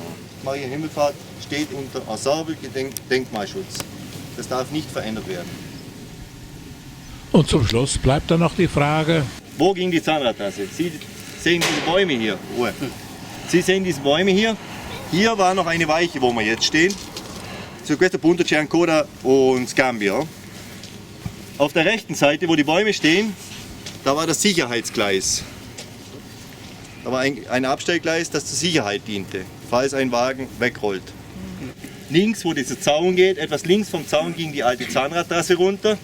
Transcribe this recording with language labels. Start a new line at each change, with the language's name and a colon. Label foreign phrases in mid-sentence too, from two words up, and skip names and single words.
German: Maria Himmelfahrt steht unter Ensemble-Denkmalschutz. Das darf nicht verändert werden. Und zum Schluss bleibt dann noch die Frage, Wo ging die Zahnradtrasse? Sie sehen diese Bäume hier. Ruhe. Sie sehen diese Bäume hier. Hier war noch eine Weiche, wo wir jetzt stehen.
Italian: Zu questo punto c'è ancora un scambio.
German: Auf der rechten Seite, wo die Bäume stehen, da war das Sicherheitsgleis. Da war ein Abstellgleis, das zur Sicherheit diente, falls ein Wagen wegrollt. Links, wo dieser Zaun geht, etwas links vom Zaun ging die alte Zahnradtrasse runter.